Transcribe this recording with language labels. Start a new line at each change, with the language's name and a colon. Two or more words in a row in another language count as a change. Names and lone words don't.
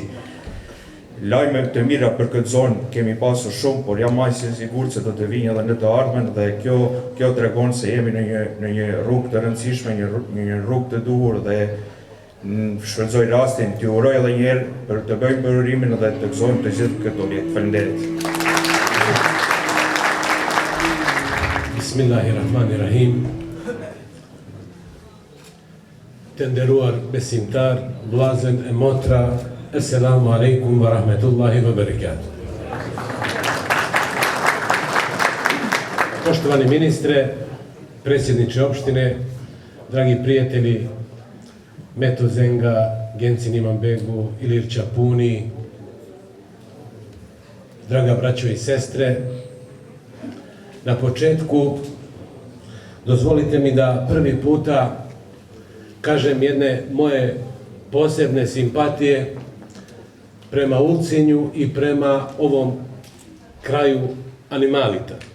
Albanian: Lajme të mira për këtë zonë kemi pasur shumë, por jam ase i sigurt se do të vijnë edhe në të ardhmen dhe kjo tregon se jemi në një rrugë të rëndësishme, një rrugë të duhur dhe shfrytëzoj rastin t'ju uroj edhe një herë për të bëjmë përurimin dhe të gëzojmë të gjithë këtë objekt. Faleminderit. Bismillahirrahmanirrahim. Të nderuar besimtar, vllazën e motra,
Arabic: السلام عليكم ورحمة الله وبركاته.
Bosnian: Poštovani ministre, predsjedniče opštine, dragi prijatelji Meto Zenga, Gencin Imambegu, Ilir Čapuni, draga braćo i sestre, na početku dozvolite mi da prvi puta kažem jedne moje posebne simpatije prema Ulcinju i prema ovom kraju Animalita.